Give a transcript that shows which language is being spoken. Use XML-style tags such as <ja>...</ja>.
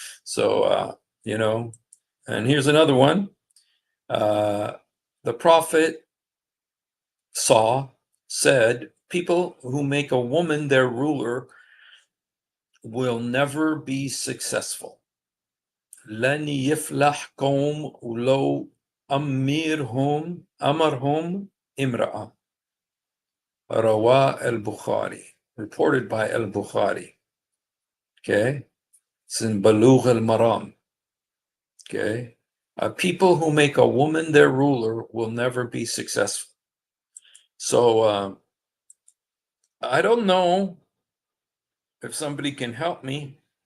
<en>So, and here's another one. The prophet said, people who make a woman their ruler will never be successful.</en> <ar>لن يفلح قوم ولو أمرهم امرأة.</ar> <en>رواه al-Bukhari, reported by al-Bukhari. Okay, it's in Balugh al-Maram. Okay, people who make a woman their ruler will never be successful. So I don't know if somebody can help me.</en>